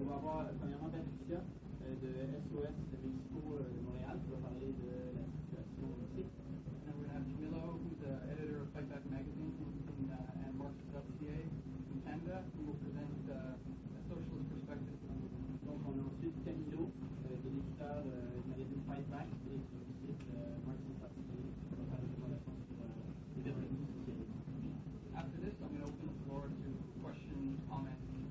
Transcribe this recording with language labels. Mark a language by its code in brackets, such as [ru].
[fr] recevoir premièrement Patricia de SOSporMexico Montréal qui va parler de la situation au Mexique. [en] And we're going to have Camilo, who's the editor of Fightback magazine and marxist.ca in Canada, who will present a socialist perspective. [fr] Donc on a ensuite Camilo, qui est l'éditeur du magazine Fightback et du site marxist.ca qui va parler de relations sur les développements socialistes. [en] After this, I'm going to open the floor to questions, comments.